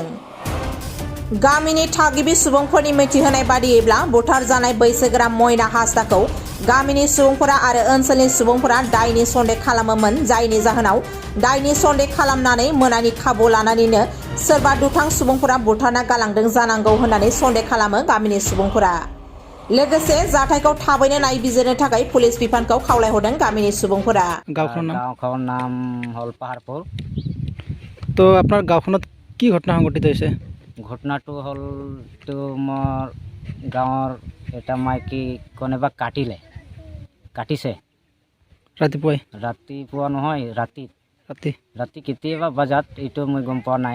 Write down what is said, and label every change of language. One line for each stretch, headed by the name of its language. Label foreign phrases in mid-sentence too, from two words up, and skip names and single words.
Bodo: गामिनि थागिबि सुबुंफोरनि मिथिहोनाय बादियैब्ला बुथार जानाय बैसोगोरा मयना हासदाखौ गामिनि सुबुंफोरा आरो ओनसोलनि सुबुंफोरा दायनि सन्देह खालामोमोन, जायनि जाहोनाव दायनि सन्देह खालामनानै मोनानि खाबु लानानैनो सोरबा दुथां सुबुंफोरा बुथारना गालांदों जानांगौ होननानै सन्देह खालामो गामिनि सुबुंफोरा। लोगोसे जाथायखौ थाबैनो नायबिजिरनो थाखाय पुलिस बिफानखौ खावलायहरदों गामिनि सुबुंफोरा।
Assamese: গাঁওখনৰ নাম হ'ল পাহাৰপুৰ। তো আপোনাৰ গাঁওখনত কি ঘটনা সংঘটিত হৈছে? ঘটনাটো হ'ল তো মোৰ গাঁৱৰ এটা মাইকী কোনোবা কাটিছে ৰাতিপুৱা নহয়, ৰাতি কেতিয়াবা বজাত, এইটো মই গম পোৱা নাই।